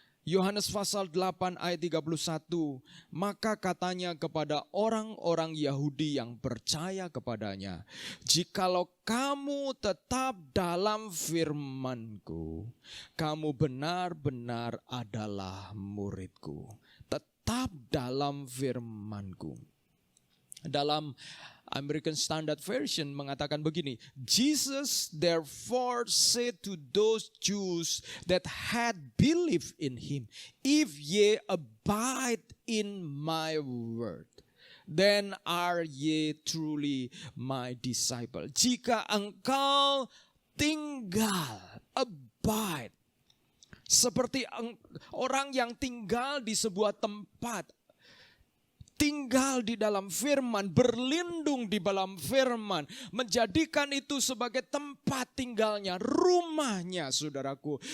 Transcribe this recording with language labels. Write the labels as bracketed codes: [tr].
[id] Yohanes pasal 8 ayat 31, maka katanya kepada orang-orang Yahudi yang percaya kepadanya, jikalau kamu tetap dalam firman-Ku, kamu benar-benar adalah murid-Ku. Tetap dalam firman-Ku. Dalam American Standard Version mengatakan begini, [en] Jesus therefore said to those Jews that had believed in him, if ye abide in my word, then are ye truly my disciple. [id] Jika engkau tinggal, abide, seperti orang yang tinggal di sebuah tempat, tinggal di dalam firman, berlindung di dalam firman, menjadikan itu sebagai tempat tinggalnya, rumahnya saudaraku.